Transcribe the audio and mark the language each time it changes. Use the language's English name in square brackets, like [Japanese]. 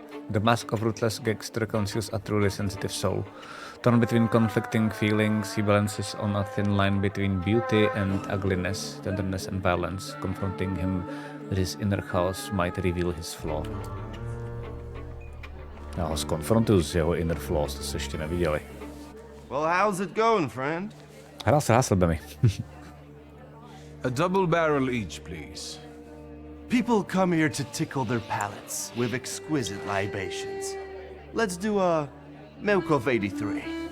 [English] The mask of ruthless gangster conceals a truly sensitive soul. Torn between conflicting feelings, he balances on a thin line between beauty and ugliness, tenderness and violence. Confronting him with his inner chaos might reveal his flaw. [Czech] Já ho skonfrontuju s jeho [English] inner flaws, [Czech] to jste ještě neviděli. [English] Well, how's it going, friend? [Czech] Hrál se Hasselbemi. [English] A double barrel each, please. People come here to tickle their palates with exquisite libations. Let's do a milk of 83.